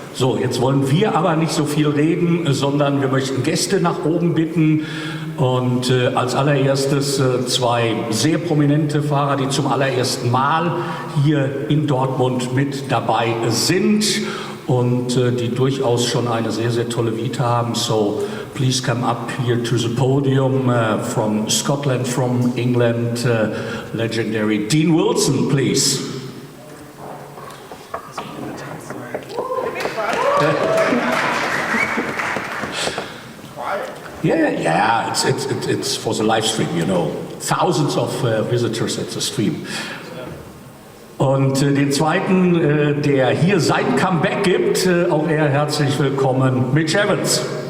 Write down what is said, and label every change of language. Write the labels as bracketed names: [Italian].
[German] So, jetzt wollen wir aber nicht so viel reden, sondern wir möchten Gäste nach oben bitten. Und als allererstes 2 sehr prominente Fahrer, die zum allerersten Mal hier in Dortmund mit dabei sind und die durchaus schon eine sehr, sehr tolle Vita haben. [English] So, please come up here to the podium from Scotland, from England, legendary Dean Wilson, please. Yeah, it's for the live stream, you know. Thousands of visitors at the stream. [German] Und den zweiten, der hier sein Comeback gibt, auch er herzlich willkommen, Mitch Evans.